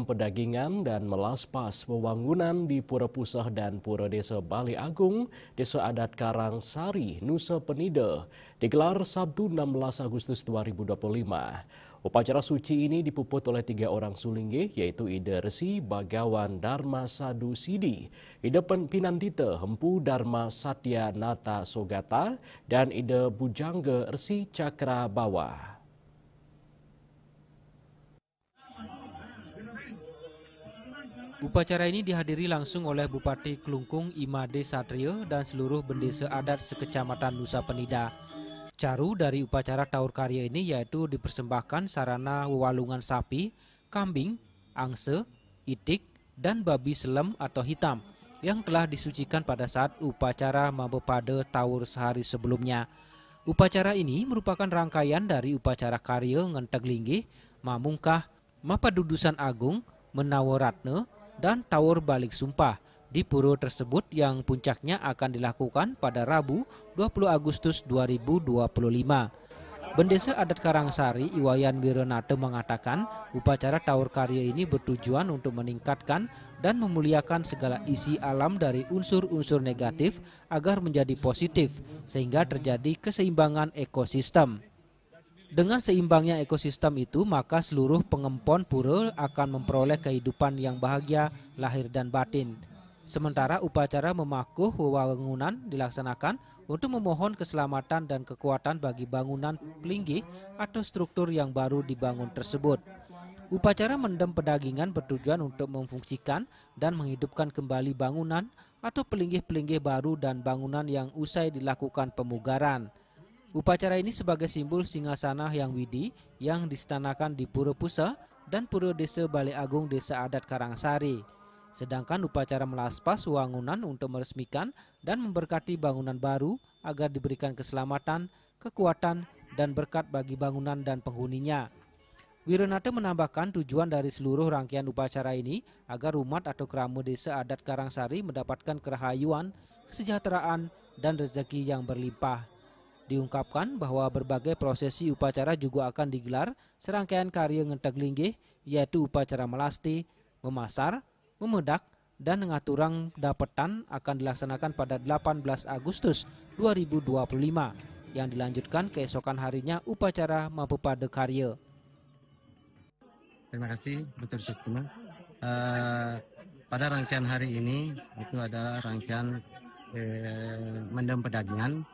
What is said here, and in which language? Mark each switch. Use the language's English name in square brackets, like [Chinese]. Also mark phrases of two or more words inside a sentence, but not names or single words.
[Indonesian] pedagingan dan melaspas wewangunan di Pura Pusah dan Pura Desa Bali Agung, Desa Adat Karangsari, Nusa Penida, digelar Sabtu 16 Agustus 2025. Upacara suci ini dipuput oleh 3 orang sulingge, yaitu Ida Resi Bagawan Dharma Sadu Sidi, Ida Pinandita Hempu Dharma Satya Nata Sogata, dan Ida Bujangga Resi Cakra Bawa. Upacara ini dihadiri langsung oleh Bupati Klungkung Imade Satrio dan seluruh bendesa adat sekecamatan Nusa Penida. Caru dari upacara Tawur Karya ini yaitu dipersembahkan sarana wewalungan sapi, kambing, angse, itik, dan babi selem atau hitam yang telah disucikan pada saat upacara Mabepade Tawur sehari sebelumnya. Upacara ini merupakan rangkaian dari upacara Karya Ngenteg Linggih, Mamungkah, Mapadudusan Agung, Menawaratne, dan Tawur Balik Sumpah di pura tersebut yang puncaknya akan dilakukan pada Rabu 20 Agustus 2025. Bendesa Adat Karangsari Iwayan Wiranata mengatakan upacara Tawur Karya ini bertujuan untuk meningkatkan dan memuliakan segala isi alam dari unsur-unsur negatif agar menjadi positif sehingga terjadi keseimbangan ekosistem. Dengan seimbangnya ekosistem itu, maka seluruh pengempon pura akan memperoleh kehidupan yang bahagia lahir dan batin. Sementara upacara memakuh wewangunan dilaksanakan untuk memohon keselamatan dan kekuatan bagi bangunan pelinggih atau struktur yang baru dibangun tersebut. Upacara mendem pedagingan bertujuan untuk memfungsikan dan menghidupkan kembali bangunan atau pelinggih-pelinggih baru dan bangunan yang usai dilakukan pemugaran. Upacara ini sebagai simbol singgasana Hyang Widi yang disetanakan di Pura Pusah dan Pura Desa Bali Agung Desa Adat Karangsari. Sedangkan upacara melaspas wewangunan untuk meresmikan dan memberkati bangunan baru agar diberikan keselamatan, kekuatan, dan berkat bagi bangunan dan penghuninya. Wiranata menambahkan tujuan dari seluruh rangkaian upacara ini agar umat atau kerama Desa Adat Karangsari mendapatkan kerahayuan, kesejahteraan, dan rezeki yang berlimpah. Diungkapkan bahwa berbagai prosesi upacara juga akan digelar serangkaian karya ngenteg linggih, yaitu upacara melasti, memasar, memedak, dan ngaturang dapetan akan dilaksanakan pada 18 Agustus 2025 yang dilanjutkan keesokan harinya upacara Mapupada Karya. Terima kasih, Dr. Sukma. Pada rangkaian hari ini itu adalah rangkaian mendem pedagingan.